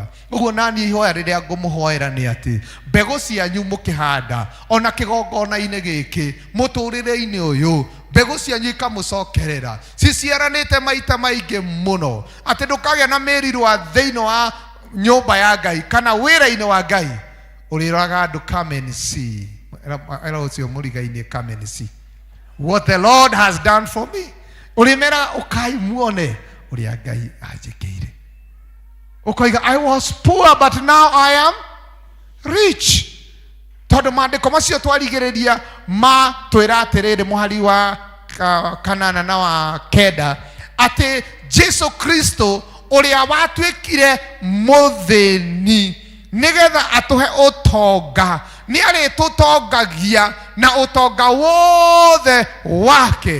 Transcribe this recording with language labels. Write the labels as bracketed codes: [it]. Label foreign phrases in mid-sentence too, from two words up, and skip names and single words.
[ki] Uguo nani ihoya riria ngumuhoera ni ati mbegu cianyu mukihanda ona kigongona-ini giki muturire-ini uyu mbegu cianyu ikamucokerera ciciaranite maita maingi muno ati ndukagĩa na mĩrirwa thĩinĩ wa nyũmba ya Ngai kana wĩra-inĩ wa Ngai ũrĩroraga andũ [en] come and see [ki] era ũcio mũriga-inĩ [en] come and see what the Lord has done for me. [ki] Urimera ukai muone uria Ngai anjĩkĩire. Ukoiga [en] I was poor but now I am rich. [ki] Tondu maandĩko macio twarigĩrĩria ma twĩra atĩrĩrĩ mũhari wa 8 na wa 9 atĩ Jesu Kristo uria watuĩkire mũthĩni nigetha atuhe utonga ni arĩtũtongagia na utonga wothe wake.